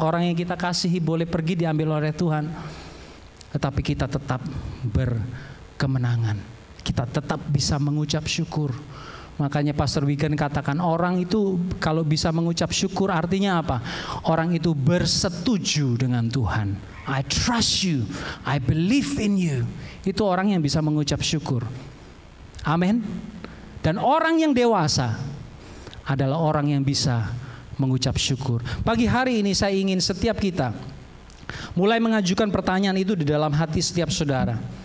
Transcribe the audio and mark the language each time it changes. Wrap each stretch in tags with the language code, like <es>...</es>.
<id>Orang yang kita kasihi boleh pergi diambil oleh Tuhan. Tetapi kita tetap berkemenangan. Kita tetap bisa mengucap syukur. Makanya Pastor Wigan katakan orang itu kalau bisa mengucap syukur artinya apa? Orang itu bersetuju dengan Tuhan.</id> <en>I trust you, I believe in you.</en> <id>Itu orang yang bisa mengucap syukur. Amin. Dan orang yang dewasa adalah orang yang bisa mengucap syukur. Pagi hari ini saya ingin setiap kita mulai mengajukan pertanyaan itu di dalam hati setiap saudara.</id>